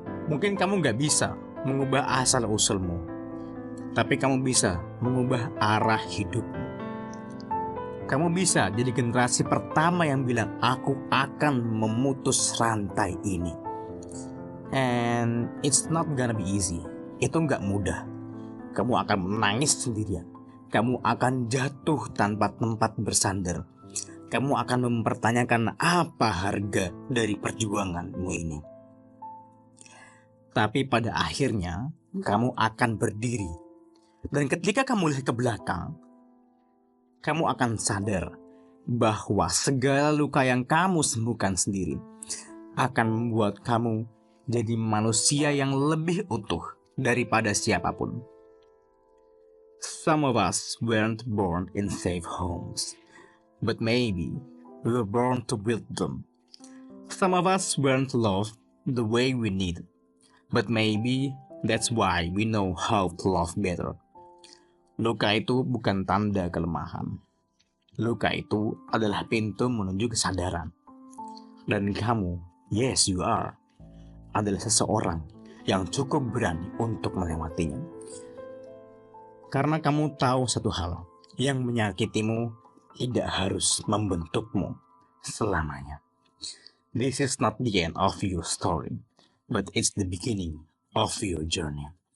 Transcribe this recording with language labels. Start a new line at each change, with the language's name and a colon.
Indonesian: Mungkin kamu gak bisa mengubah asal-usulmu, tapi kamu bisa mengubah arah hidupmu. Kamu bisa jadi generasi pertama yang bilang, aku akan memutus rantai ini.
English: And it's not gonna be easy.
Indonesian: Itu gak mudah. Kamu akan menangis sendirian. Kamu akan jatuh tanpa tempat bersandar. Kamu akan mempertanyakan apa harga dari perjuanganmu ini. Tapi pada akhirnya, kamu akan berdiri. Dan ketika kamu lihat ke belakang, kamu akan sadar bahwa segala luka yang kamu sembuhkan sendiri akan membuat kamu jadi manusia yang lebih utuh daripada siapapun.
English: Some of us weren't born in safe homes, but maybe we were born to build them. Some of us weren't loved the way we need, but maybe that's why we know how to love better.
Indonesian: Luka itu bukan tanda kelemahan. Luka itu adalah pintu menuju kesadaran. Dan kamu,
English: yes you are,
Indonesian: adalah seseorang yang cukup berani untuk melewatinya. Karena kamu tahu satu hal, yang menyakitimu tidak harus membentukmu selamanya.
English: This is not the end of your story, but it's the beginning of your journey.